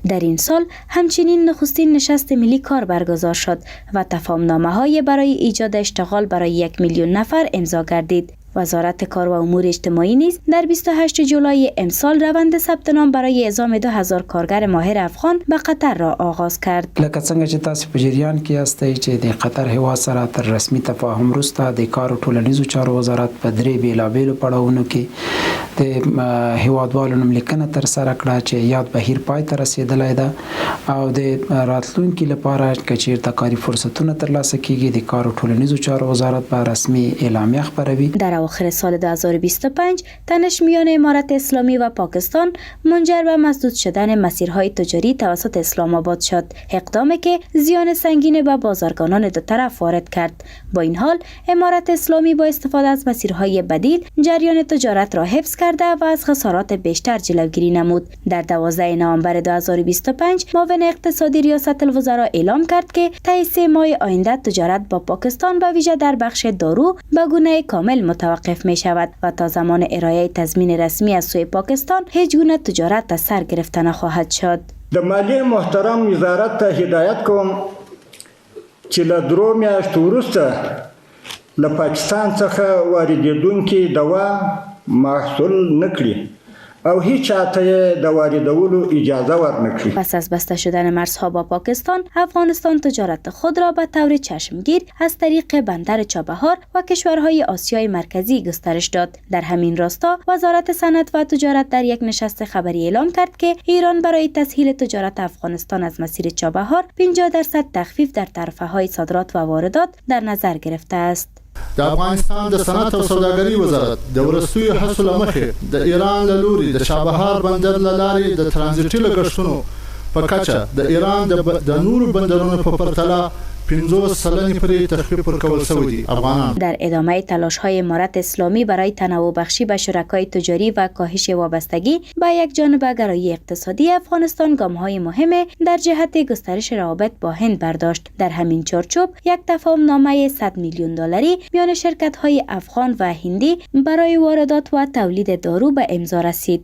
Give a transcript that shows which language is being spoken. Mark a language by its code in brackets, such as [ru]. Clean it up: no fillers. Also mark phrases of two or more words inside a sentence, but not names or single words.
[fa] در این سال همچنین نخستین نشست ملی کار برگزار شد و تفاهم‌نامه‌های برای ایجاد اشتغال برای 1 میلیون نفر امضا گردید. وزارت کار و امور اجتماعی نیز در 28 جولای امسال روند ثبت نام برای اعزام 2000 کارگر ماهر افغان به قطر را آغاز کرد. [ps] لکه څنګه چې تاسو په جریان کې یاستئ چې د قطر هیواد سره تر رسمي تفاهم وروسته د کار او ټولنیزو چارو وزارت په درې بیلابیلو پړاوونو کې د هیوادوالو نوملیکنه ترسره کړه چې یاد بهیر پای ته رسیدلی ده او د راتلونکي لپاره که چیرته کاري فرصتونه ترلاسه کیږي د کار او ټولنیزو چارو وزارت به رسمي اعلامیه خپروي. [fa] در اواخر سال 2025 تنش میان امارت اسلامی و پاکستان منجر به مسدود شدن مسیرهای تجاری توسط اسلام آباد شد، اقدامی که زیان سنگین به بازرگانان دو طرف وارد کرد. با این حال امارت اسلامی با استفاده از مسیرهای بدیل جریان تجارت را حفظ کرده و از خسارات بیشتر جلوگیری نمود. در 12 نوامبر 2025 معاون اقتصادی ریاست الوزراء اعلام کرد که طی 3 ماه آینده تجارت با پاکستان به ویژه در بخش دارو به گونه کامل متوقف می شود و تا زمان ارائه تضمین رسمی از سوی پاکستان هیچ گونه تجارت از سر گرفته نخواهد شد. [ps] د مالیې محترم وزارت ته هدایت کوم چې له 2 میاشتو وروسته له پاکستان څخه واردېدونکي دوا محصول نه کړي او هیچ چاته د واردولو اجازه ورنکړي. [fa] پس از بسته شدن مرزها با پاکستان، افغانستان تجارت خود را به طور چشمگیر از طریق بندر چابهار و کشورهای آسیای مرکزی گسترش داد. در همین راستا وزارت صنعت و تجارت در یک نشست خبری اعلام کرد که ایران برای تسهیل تجارت افغانستان از مسیر چابهار 50% تخفیف در تعرفه‌های صادرات و واردات در نظر گرفته است. [ps] د افغانستان د صنعت او سوداګرۍ وزارت د ورستیو هڅو له مخې د ایران له لوري د شابهار بندر له لارې د ترانزیټي لګښتونو په کچه د ایران د نورو بندرونو په پرتله 50% پری تخفیف ورکول شوی دی. [fa] در ادامه تلاش‌های امارت اسلامی برای تنوع بخشی به شرکای تجاری و کاهش وابستگی به یک جانبه گرایی اقتصادی، افغانستان گام‌های مهم در جهت گسترش روابط با هند برداشت. در همین چارچوب یک تفاهم‌نامه 100 میلیون دلاری میان شرکت‌های افغان و هندی برای واردات و تولید دارو به امضا رسید.